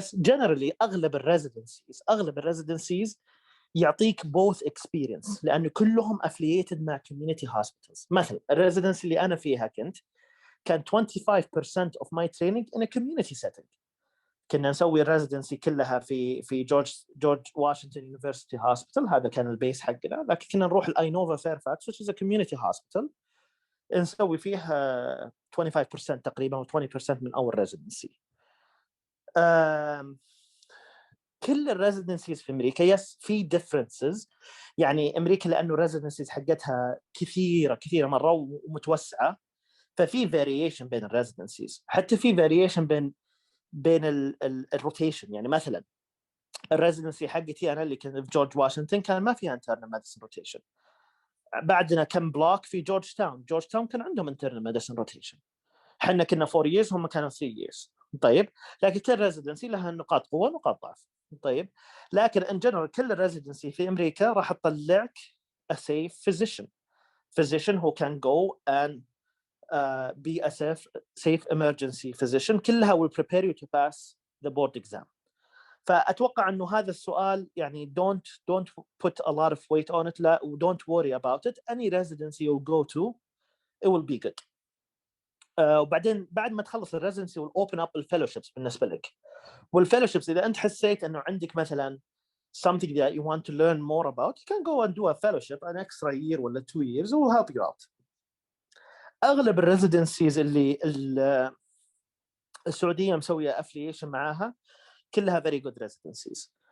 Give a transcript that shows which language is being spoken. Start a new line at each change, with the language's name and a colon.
Arabic: بس جنرالي اغلب الريزيدنسيز يعطيك
English: both experience,
Arabic: لانه كلهم affiliated مع community hospitals. مثلا الريزيدنسي اللي انا فيها كان
English: 25% of my training in a community setting.
Arabic: كنا نسوي الريزيدنسي كلها في جورج واشنطن يونيفرسيتي هوسبيتال, هذا كان البيس حقنا, لكن كنا نروح الاينوفا فيرفاكس
English: which is a community hospital
Arabic: نسوي فيها 25% تقريبا و20% من اول ريزيدنسي. كل الريزيدنسيز في امريكا يس في differences, يعني امريكا لانه الريزيدنسيز حقتها كثيره مره ومتوسعه, ففي variation بين الريزيدنسيز, حتى في variation بين الروتيشن. يعني مثلا الريزيدنسي حقتي انا اللي كنت في جورج واشنطن كان ما فيها انترنال ميديسن روتيشن. بعدنا كم بلوك في جورج تاون كان عندهم انترنال ميديسن روتيشن. احنا كنا 4 years هم كانوا 3 years. طيب لكن كل ريزيدنسي لها نقاط قوه ونقاط ضعف. طيب لكن ان جنرال كل الريزيدنسي في امريكا راح تطلعك
English: a safe physician who can go and be a safe emergency physician. كلها will prepare you to pass the board exam.
Arabic: فأتوقع أنه هذا السؤال يعني
English: don't put a lot of weight on it, لا, don't worry about it. Any residency you'll go to it will be good.
Arabic: وبعدين بعد ما تخلص الريزيدنسي
English: will open up
Arabic: الفيلوشيبس بالنسبة لك. والفيلوشيبس إذا أنت حسيت أنه عندك مثلا
English: something that you want to learn more about, you can go and do a fellowship an extra year ولا 2 years, it will help you out.
Arabic: اغلب الريزيدنسيز اللي السعوديه مسويه افليشن معاها كلها
English: very good residencies.